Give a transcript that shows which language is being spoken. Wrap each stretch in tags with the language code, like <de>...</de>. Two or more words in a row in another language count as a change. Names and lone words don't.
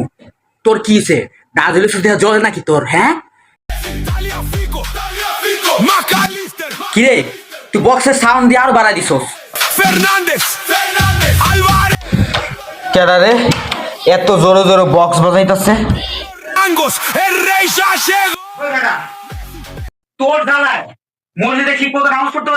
<bn>তোর কি ব্রাজিলের সাথে জলে নাকি তোর? হ্যাঁ</bn> <es>Tagliafico, Tagliafico, McAllister,</es> <bn>কিরে তুই বক্সের সাউন্ড দিয়ে আরো বাড়াই দিছস।</bn> <es>Fernández, Fernández, Álvarez,</es> <bn>কেডা রে এত জোরে জোরে বক্স বাজাইতাছে?</bn> <es>Angos, el rey ya llegó.</es> <bn>তোর জ্বালায় মসজিদে ঠিক মতো নামাজ পড়তে</bn>